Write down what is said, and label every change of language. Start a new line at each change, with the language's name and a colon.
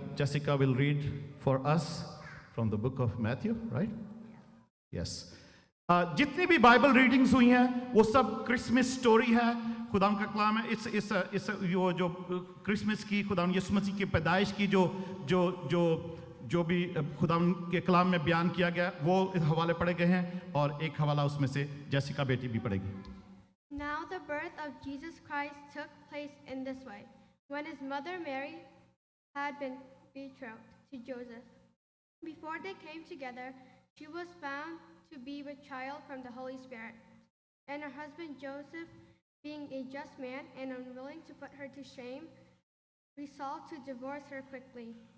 English: Jessica will read for us from the book of Matthew, right? Yes.
Hindi: जितनी भी Bible readings हुई हैं वो सब क्रिसमस स्टोरी है, खुदा का कलाम है। इस वो जो क्रिसमस की, खुदा यीशु मसीह की पैदाइश की जो जो जो जो भी खुदा के कलाम में बयान किया गया वो हवाले पढ़े गए हैं, और एक हवाला उसमें से जेसिका बेटी भी पढ़ेगी।
English: Now the birth of Jesus Christ took place in this way. When his mother Mary had been betrothed to Joseph, before they came together, she was found to be with child from the Holy Spirit. And her husband Joseph, being a just man and unwilling to put her to shame, resolved to divorce her quickly.